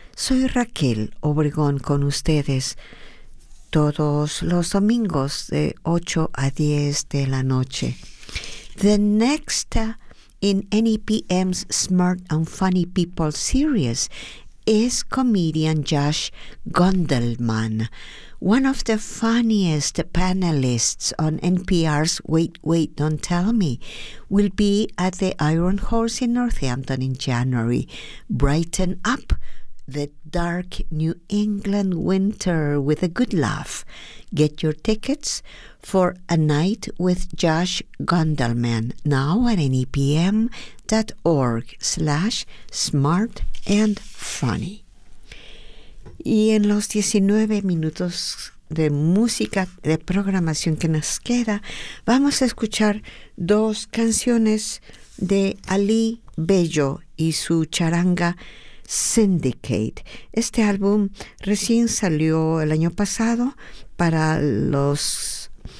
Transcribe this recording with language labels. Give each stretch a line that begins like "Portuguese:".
Spanish: Soy Raquel Obregón con ustedes todos los domingos de 8 a 10 de la noche.
English: The next in NEPM's Smart and Funny People series is comedian Josh Gondelman, one of the funniest panelists on NPR's Wait, Wait, Don't Tell Me. Will be at the Iron Horse in Northampton in January. Brighten up the dark New England winter with a good laugh. Get your tickets for A Night with Josh Gondelman now at nepm.org/smartandfunny.
Spanish: Y en los 19 minutos de música de programación que nos queda, vamos a escuchar dos canciones de Ali Bello y su charanga Syndicate. Este álbum recién salió el año pasado para los